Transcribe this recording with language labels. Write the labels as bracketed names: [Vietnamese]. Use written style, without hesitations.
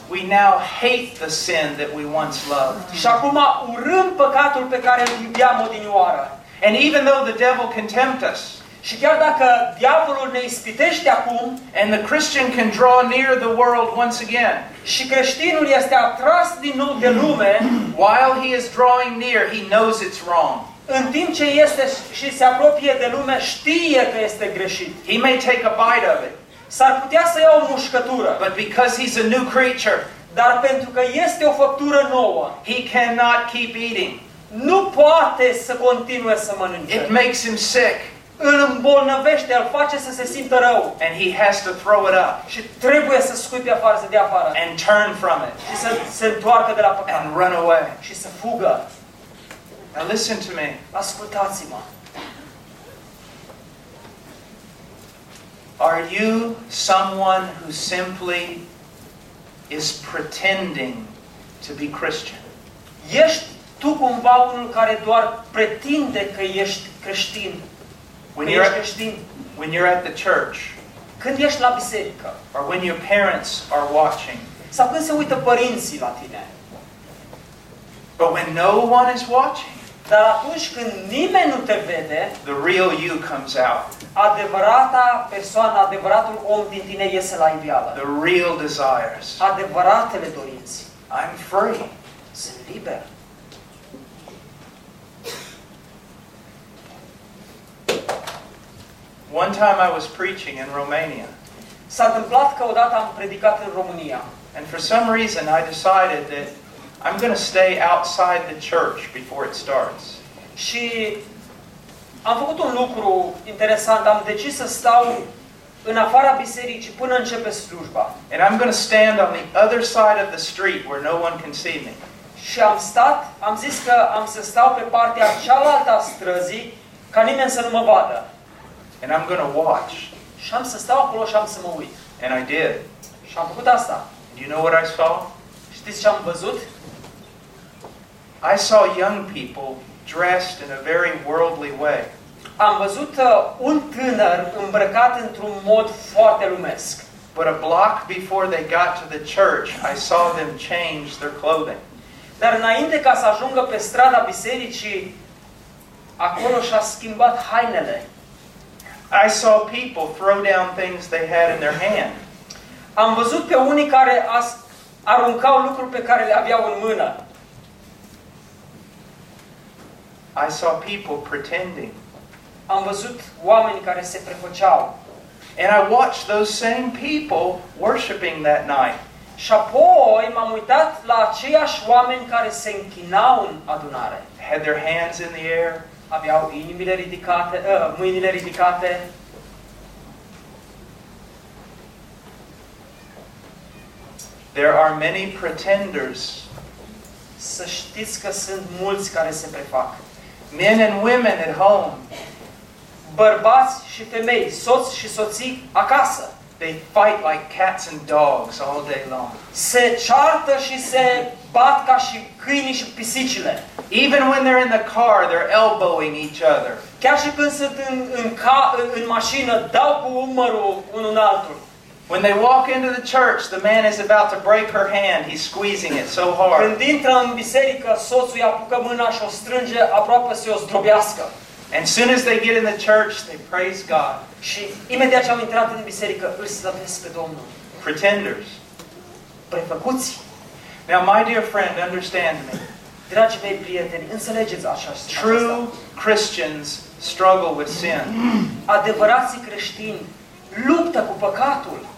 [English] We now hate the sin that we once loved. [Romanian] Și acum urâm păcatul pe care îl iubeam odinioară. [English] And even though the devil can tempt us, [Romanian] și chiar dacă diavolul ne ispitește acum, [English] and the Christian can draw near the world once again, [Romanian] și creștinul este atras din nou de lume, [English] while he is drawing near, he knows it's wrong. [Romanian] În timp ce este și se apropie de lume, știe că este greșit. [English] He may take a bite of it. [Romanian] S-ar putea să ia o mușcătură. [English] But because he's a new creature, [Romanian] dar pentru că este o făptură nouă, [English] he cannot keep eating. [Romanian] Nu poate să continue să mănânce. [English] It makes him sick. [Romanian] Îl îmbolnăvește, îl face să se simtă rău. [English] And he has to throw it up. [Romanian] Și trebuie să scuipe afară, să dea afară. [English] And turn from it. [Romanian] Și să se întoarcă de la păcat. [English] And run away. [Romanian] Și să fugă. [English] Now listen to me. [Romanian] Ascultați-mă. [English] Are you someone who simply is pretending to be Christian? [Romanian] Ești tu cumva unul care doar pretinde că ești creștin? [English] When you're at the church, [Romanian] când ești la biserică, [English] or when your parents are watching, [Romanian] sau când se uită părinții la tine, [English] but when no one is watching, [Romanian] dar atunci când nimeni nu te vede, [English] the real you comes out. [Romanian] Adevărata persoană, adevăratul om din tine iese la iveală. [English] The real desires. [Romanian] Adevăratele dorințe. [English] I'm free. [Romanian] Sunt liber. [English] One time I was preaching in Romania. [Romanian] S-a întâmplat că odată am predicat în România. [English] And for some reason I decided that I'm going to stay outside the church before it starts. [Romanian] Și am făcut un lucru interesant, am decis să stau în afara bisericii până începe slujba. [English] And I'm going to stand on the other side of the street where no one can see me. [Romanian] Și am stat, am zis că am să stau pe partea cealaltă a străzii ca nimeni să nu mă vadă. [English] And I'm going to watch. [Romanian] Și am să stau acolo și am să mă uit. [English] And I did. [Romanian] Și am făcut asta. [English] And you know what I saw? [Romanian] Știți ce am văzut? [English] I saw young people dressed in a very worldly way. [Romanian] Am văzut un tânăr îmbrăcat într-un mod foarte lumesc. [English] But a block before they got to the church, I saw them change their clothing. [Romanian] Dar înainte ca să ajungă pe strada bisericii, acolo și-a schimbat hainele. [English] I saw people throw down things they had in their hand. [Romanian] Am văzut pe unii care aruncau lucruri pe care le aveau în mână. [English] I saw people pretending. [Romanian] Am văzut oameni care se prefăceau. [English] And I watched those same people worshiping that night. [Romanian] Și apoi m-am uitat la aceiași oameni care se închinau în adunare. [English] Had their hands in the air. [Romanian] Aveau inimile ridicate, mâinile ridicate. [English] There are many pretenders. [Romanian] Să știți că sunt mulți care se prefac. [English] Men and women at home. [Romanian] Bărbați și femei, soți și soții acasă. [English] They fight like cats and dogs all day long. [Romanian] Se ceartă și se bat ca și câinii și pisicile. [English] Even when they're in the car, they're elbowing each other. [Romanian] Chiar și când sunt în mașină, dau cu umărul unul altul. [English] When they walk into the church, the man is about to break her hand. He's squeezing it so hard. [Romanian] Când intră în biserică, soțul i-a apucat mâna și o strânge aproape să o zdrobească. [English] And soon as they get in the church, they praise God. [Romanian] Și imediat ce au intrat în biserică, îl slăvesc pe Domnul. [English] Pretenders. [Romanian] Prefăcuți. [English] Now, my dear friend, understand me. [Romanian] Dragi mei prieteni, înțelegeți aceasta. [English] True Christians struggle with sin. [Romanian] Adevărații creștini luptă cu păcatul.